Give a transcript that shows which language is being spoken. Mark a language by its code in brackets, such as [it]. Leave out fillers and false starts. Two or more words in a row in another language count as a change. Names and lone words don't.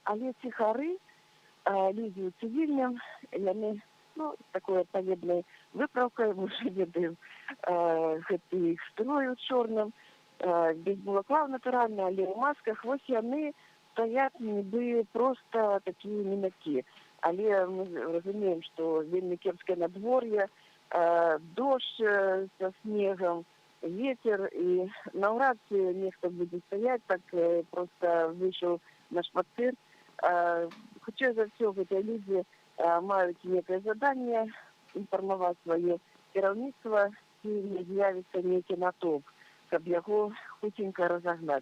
[be] Але ціхары, людзі ў цывільным, яны, ну, такой адпаведнай выправкай, мы ўжо ведаем, гэты іх строй у чорным, без балаклаў натуральна, але ў масках, вось яны стаяць нібы проста такія мінакі. Але мы разумеем, што вельмі кепскае надвор'е, [ru] дождь со снегом, ветер, [be] и наўрад ці нехто будзе стаяць, так просто выйшаў на шпацыр. Хутчэй за ўсё, гэтыя людзі маюць некае заданне інфармаваць сваё кіраўніцтва, ці не з'явіцца нейкі натоўп, каб яго хутенька разагнаць.